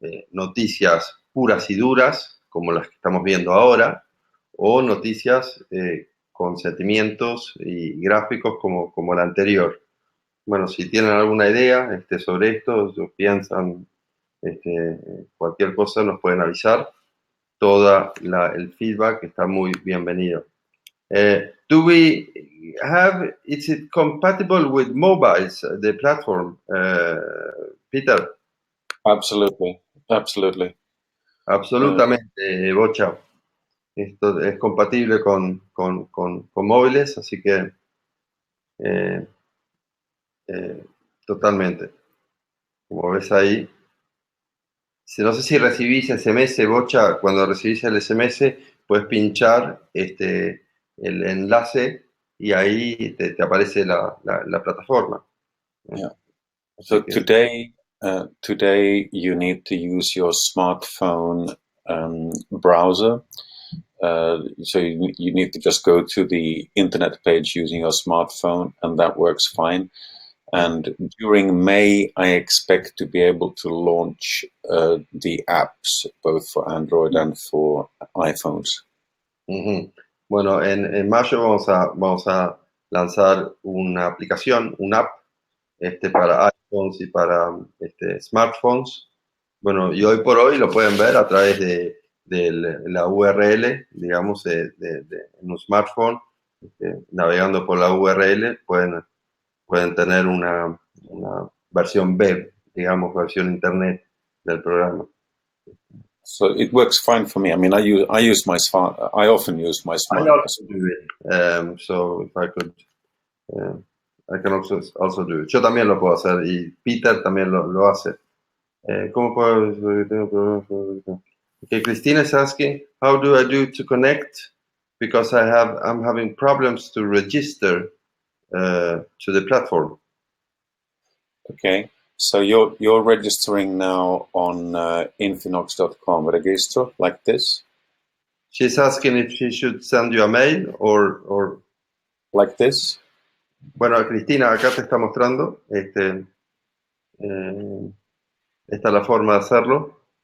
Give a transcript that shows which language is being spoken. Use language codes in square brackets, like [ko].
[es] Noticias puras y duras, como las que estamos viendo ahora, o noticias con sentimientos y gráficos como la anterior. Bueno, si tienen alguna idea sobre esto, o piensan cualquier cosa, nos pueden avisar. Todo el feedback está muy bienvenido. [en] Do we have, is it compatible with mobiles, the platform, Peter? Absolutely. [es] Absolutamente, Bocha. Esto es compatible con móviles, así que totalmente. Como ves ahí. No sé si recibís SMS, Bocha. Cuando recibís el SMS, puedes pinchar el enlace y ahí te aparece la plataforma. [en] Yeah. So today you need to use your smartphone browser. So you need to just go to the internet page using your smartphone, and that works fine. And during May, I expect to be able to launch the apps, both for Android and for iPhones. Ujú. [es] Bueno, en mayo vamos a lanzar una aplicación, una app, para iPhones y para smartphones. Bueno, y hoy por hoy lo pueden ver a través de la URL, digamos, en un smartphone, navegando por la URL, pueden tener una versión web, digamos, versión internet del programa. [en] So it works fine for me. I mean, I often use my I smart. also do it. So if I could, I can also do it. [es] Yo también lo puedo hacer y Peter también lo hace. ¿Cómo puedo? Tengo problemas. [en] Okay, Christina is asking, how do I do to connect? Because I'm having problems to register to the platform. Okay, so you're registering now on infinox.com register like this. She's asking if she should send you a mail or like this. [es] Bueno, Cristina, acá te está mostrando. Esta es la forma de hacerlo.